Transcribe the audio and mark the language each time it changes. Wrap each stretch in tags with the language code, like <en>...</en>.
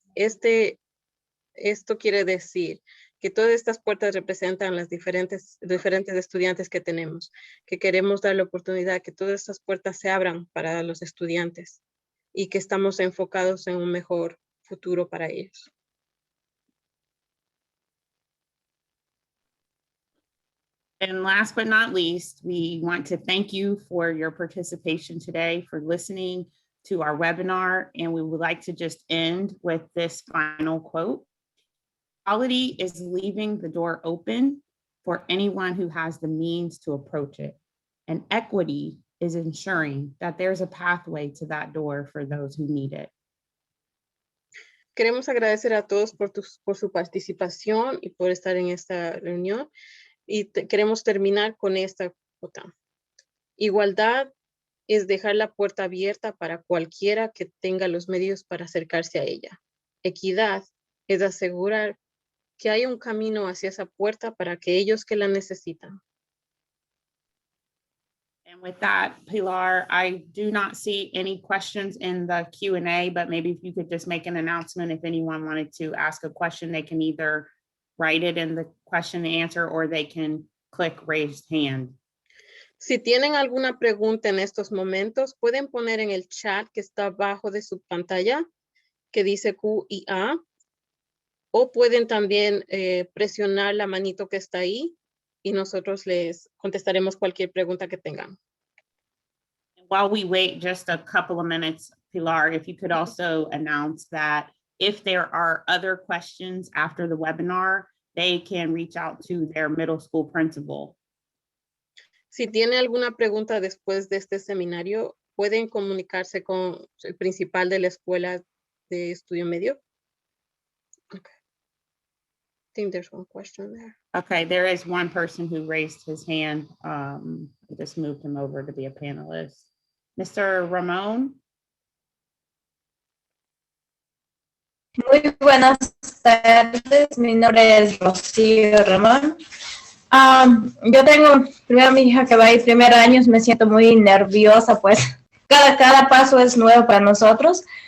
<es>Esto quiere decir que todas estas puertas representan las diferentes estudiantes que tenemos, que queremos dar la oportunidad que todas estas puertas se abran para los estudiantes y que estamos enfocados en un mejor futuro para ellos.</es> <en>And last but not least, we want to thank you for your participation today, for listening to our webinar, and we would like to just end with this final quote. Quality is leaving the door open for anyone who has the means to approach it, and equity is ensuring that there's a pathway to that door for those who need it.</en> <es>Queremos agradecer a todos por su participación y por estar en esta reunión. Y queremos terminar con esta nota. Igualdad es dejar la puerta abierta para cualquiera que tenga los medios para acercarse a ella. Equidad es asegurar que hay un camino hacia esa puerta para aquellos que la necesitan.</es> <en>And with that, Pilar, I do not see any questions in the Q&A, but maybe if you could just make an announcement, if anyone wanted to ask a question, they can either write it in the question and answer, or they can click raised hand.</en> <es>Si tienen alguna pregunta en estos momentos, pueden poner en el chat que está abajo de su pantalla, que dice Q y A, o pueden también presionar la manito que está ahí y nosotros les contestaremos cualquier pregunta que tengan.</es> <en>While we wait just a couple of minutes, Pilar, if you could also announce that if there are other questions after the webinar, they can reach out to their middle school principal.</en> <es>Si tiene alguna pregunta después de este seminario, pueden comunicarse con el principal de la escuela de estudio medio.</es> <en>Okay. I think there's one question there. Okay, there is one person who raised his hand. I just moved him over to be a panelist. Mr. Ramon?</en> <es>Muy buenas tardes, mi nombre es Rocío Ramón. Yo tengo primero mi hija que va a ir primer año, me siento muy nerviosa, pues cada paso es nuevo para nosotros.</es>